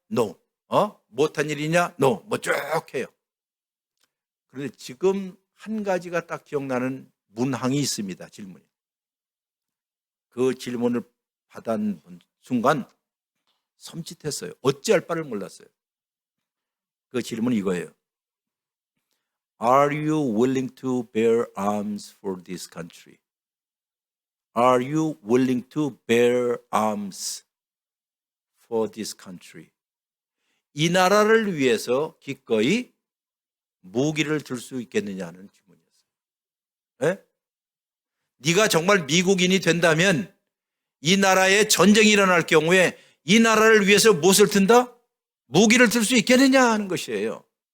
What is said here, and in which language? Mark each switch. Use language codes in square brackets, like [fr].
[ko] No. 못한 일이 있냐? No. 뭐 쭉 해요. 그런데 지금 한 가지가 딱 기억나는 문항이 있습니다. 질문이. 그 질문을 받은 순간 섬찟했어요. 어찌할 바를 몰랐어요. 그 질문이 이거예요. [en] Are you willing to bear arms for this country? Are you willing to bear arms for this country? [ko] 이 나라를 위해서 기꺼이 무기를 들 수 있겠느냐는 질문이었어요. 네? 네가 정말 미국인이 된다면 이 나라에 전쟁이 일어날 경우에 이 나라를 위해서 무엇을 든다? 무기를 들 수 있겠느냐 하는 것이에요.